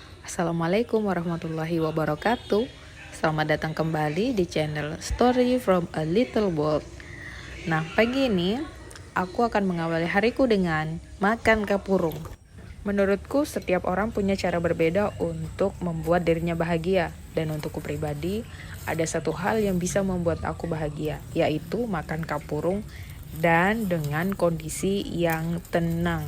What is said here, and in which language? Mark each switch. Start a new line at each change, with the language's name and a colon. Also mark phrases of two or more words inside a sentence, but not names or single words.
Arabic: السلام عليكم ورحمة الله وبركاته.
Indonesian: Selamat datang kembali di channel Story from a Little World. Nah, pagi ini aku akan mengawali hariku dengan makan kapurung. Menurutku setiap orang punya cara berbeda untuk membuat dirinya bahagia. Dan untukku pribadi, ada satu hal yang bisa membuat aku bahagia, yaitu makan kapurung dan dengan kondisi yang tenang.